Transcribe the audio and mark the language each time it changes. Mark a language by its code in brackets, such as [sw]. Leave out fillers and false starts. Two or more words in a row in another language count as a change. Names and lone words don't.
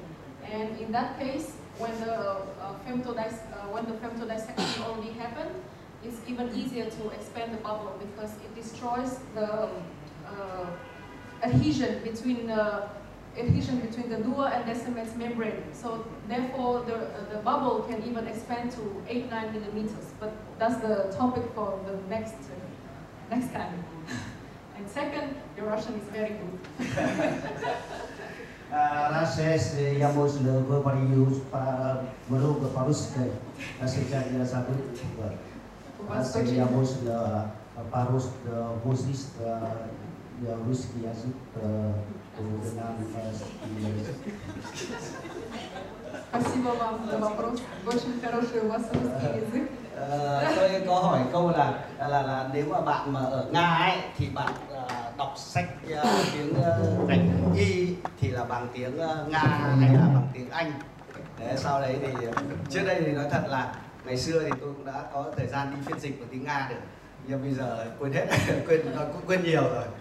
[en] And in that case, when the femtodissection already happened, it's even easier to expand the bubble because it destroys the adhesion between the dua and descendants membrane. So therefore, the bubble can even expand to 8-9 millimeters. But that's the topic for the next time. And second, your Russian is very good. [ru] Я можно говорю много по-русски, сейчас я забыл. Я можно по-русски возить русский язык. Спасибо вам за вопрос. Очень хороший у вас русский язык. [vi] Tôi có hỏi câu là nếu mà bạn mà ở Nga ấy thì bạn đọc sách tiếng ngành y thì là bằng tiếng Nga hay là bằng tiếng Anh. Đấy, sau đấy thì trước đây thì nói thật là ngày xưa thì tôi cũng đã có thời gian đi phiên dịch của tiếng Nga được, nhưng bây giờ quên hết, quên nhiều rồi.